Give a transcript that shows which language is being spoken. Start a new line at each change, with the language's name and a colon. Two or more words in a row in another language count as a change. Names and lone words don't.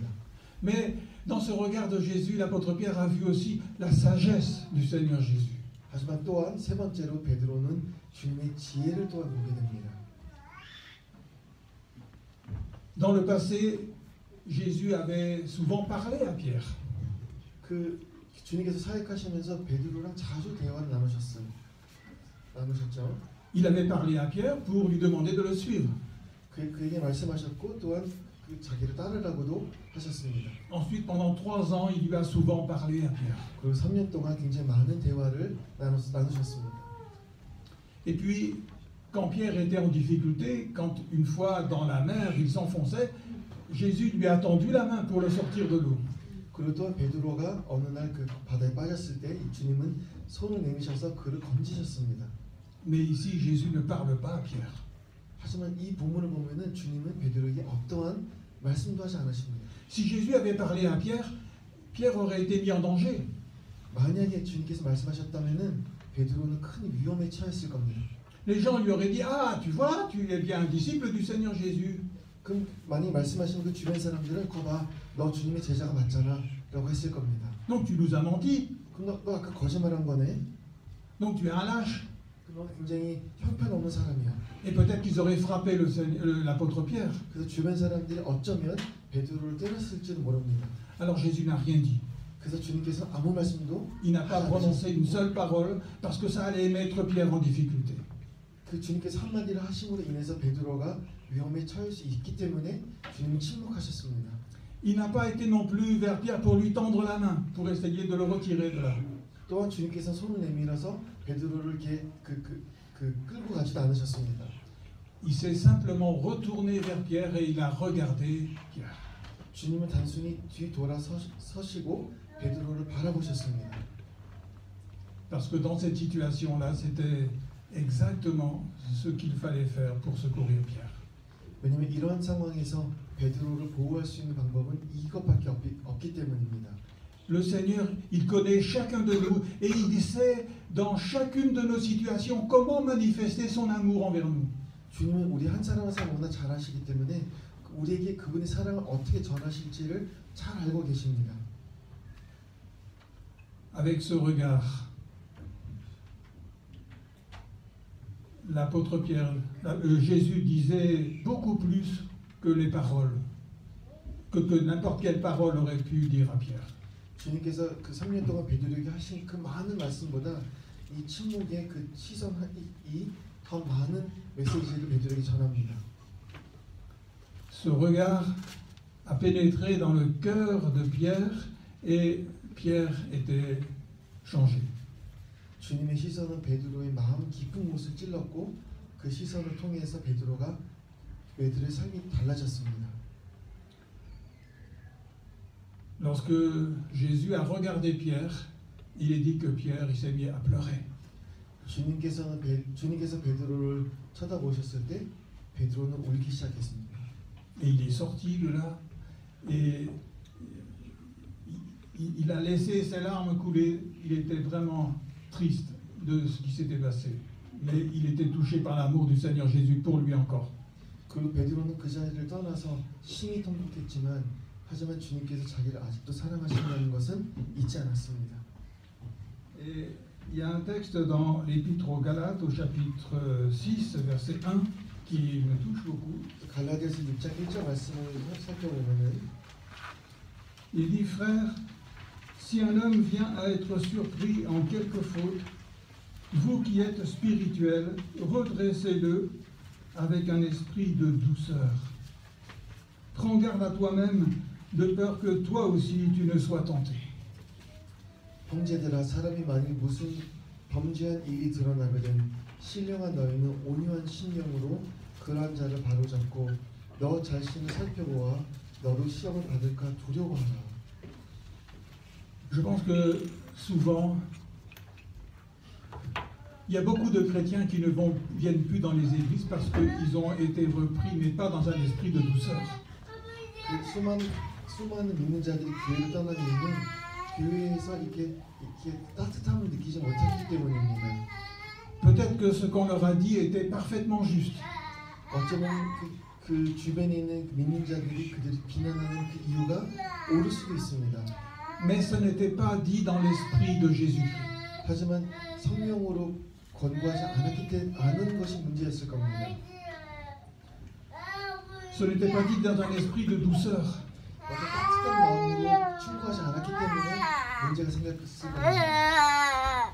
French: Mais dans ce regard de Jésus, l'apôtre Pierre a vu aussi la sagesse du Seigneur Jésus.
Korean: 하지만 또한 세 번째로 베드로는 주님의 지혜를 또한 보게 됩니다.
French: Dans le passé, Jésus avait souvent parlé à Pierre.
Korean: 그 주님께서 사역하시면서 베드로랑 자주 대화를 나누셨죠.
French: Il avait parlé à Pierre pour lui demander de le suivre.
Korean: 그에게 말씀하셨고 또한 그 자기를 따르라고도 하셨습니다.
French: Ensuite, pendant 3 ans, il lui a souvent parlé à Pierre.
Korean: 그리고 3년 동안 굉장히 많은 대화를 나누셨습니다.
French: Et puis, quand Pierre était en difficulté, quand une fois dans la mer, il s'enfonçait, Jésus lui a tendu la main pour le sortir de l'eau.
Korean: 그리고 또 베드로가 어느 날 그 바다에 빠졌을 때 주님은 손을 내미셔서 그를 건지셨습니다.
French: Mais ici, Jésus ne parle pas à Pierre.
Korean: 하지만 이 본문을 보면은 주님은 베드로에게 어떠한 말씀도 하지 않으십니다.
French: Si Jésus avait parlé à Pierre, Pierre aurait été mis en danger.
Korean: 만약에 주님께서 말씀하셨다면은 베드로는 큰 위험에 처했을 겁니다.
French: Les gens lui auraient dit, ah, tu vois, tu es bien un disciple du Seigneur Jésus.
Korean: 그럼 만약에 말씀하신 그 주변 사람들은 거봐, 너 주님의 제자가 맞잖아 라고 했을 겁니다.
French: Donc tu nous as menti.
Korean: 그럼 너 아까 거짓말한 거네?
French: Donc tu es un lâche.
Korean: 너 굉장히 형편없는 사람이야.
French: Et peut-être qu'ils auraient frappé l'apôtre Pierre.
Korean: 그래서 주변 사람들이 어쩌면 베드로를 때렸을지도 모릅니다.
French: Alors Jésus n'a rien dit.
Korean: 그래서 주님께서 아무 말씀도
French: Il n'a pas prononcé une seule parole parce que ça allait mettre Pierre en difficulté.
Korean: 그 주님께서 한마디를 하심으로 인해서 베드로가 위험에 처할 수 있기 때문에 주님은 침묵하셨습니다.
French: Il n'a pas été non plus vers Pierre pour lui tendre la main, pour essayer de le retirer de là.
Korean: 또한 주님께서 손을 내밀어서 베드로를 이렇게 끌고 가지도 않으셨습니다.
French: Il s'est simplement retourné vers Pierre et il a regardé Pierre.
Korean: 주님은 단순히 뒤돌아서시고 베드로를 바라보셨습니다.
French: Parce que dans cette situation-là, c'était exactement ce qu'il fallait faire pour secourir Pierre.
Korean: 왜냐하면 이러한 상황에서 베드로를 보호할 수 있는 방법은 이것밖에 없기 때문입니다.
French: Le Seigneur, il connaît chacun de nous et il sait dans chacune de nos situations comment manifester son amour envers nous.
Korean: 주님은 우리 한 사람 한 사람 너무나 잘 아시기 때문에 우리에게 그분의 사랑을 어떻게 전하실지를 잘 알고 계십니다.
French: Avec ce regard, l'apôtre Pierre, Jésus disait beaucoup plus que les paroles, que n'importe quelle parole aurait pu dire à Pierre.
Korean: 주님께서 그 3년 동안 베드로에게 하신 그 많은 말씀보다 이 침묵의 그 시선이 더 많은 메시지를 베드로에게 전합니다.
French: Ce regard a pénétré dans le cœur de Pierre et Pierre était changé.
Korean: 주님의 시선은 베드로의 마음 깊은 곳을 찔렀고 그 시선을 통해서 베드로의 삶이 달라졌습니다.
French: Lorsque Jésus a regardé Pierre, il est dit que Pierre il s'est mis à pleurer.
Korean: 주님께서 베드로를 쳐다보셨을 때 베드로는 울기 시작했습니다.
French: Et il est sorti de là et il a laissé ses larmes couler. Il était vraiment triste de ce qui s'était passé. Mais il était touché par l'amour du Seigneur Jésus pour lui encore.
Korean: 그리고 베드로는 그 자리를 떠나서 심히 통곡했지만 하지만 주님께서 자기를 아직도 사랑하신다는 것은 잊지 않았습니다.
French: Et il y a un texte dans l'Épître aux Galates au chapitre 6 verset 1 qui me touche beaucoup.
Korean: 갈라디아서 6장 1절 말씀을 살펴보면은
French: Il dit, frères, si un homme vient à être surpris en quelque faute, vous qui êtes spirituels, redressez-le avec un esprit de douceur. Prends garde à toi-même, de peur que toi aussi tu ne sois tenté.
Korean: 형제들아 사람이 만일 무슨 범죄한 일이 드러나거든 신령한 너희는 온유한 심령으로 그러한 자를 바로잡고 너 자신을 살펴보아 너로 시험을 받을까 두려워하라.
French: Je pense que souvent, il y a beaucoup de chrétiens qui ne viennent plus dans les églises parce qu'ils ont été repris, mais pas dans un esprit de douceur.
Korean: 수많은 믿는 자들이 교회를 떠나는 이유는 교회에서 이렇게 따뜻함을 느끼지 못했기 때문입니다.
French: Peut-être que ce qu'on leur a dit était parfaitement juste.
Korean: 어쩌면 그 주변에 있는 믿는 자들이 그들을 비난하는 그 이유가 옳을 수도 있습니다.
French: Mais ce n'était pas dit dans l'esprit de Jésus.
Korean: 하지만 성령으로 권고하지 않은 것이 문제였을 겁니다.
French: Ce n'était pas dit dans un esprit de douceur.
Korean: 어떤 따뜻한 마음으로 충고하지 않았기 때문에 문제가 생겼을 겁니다.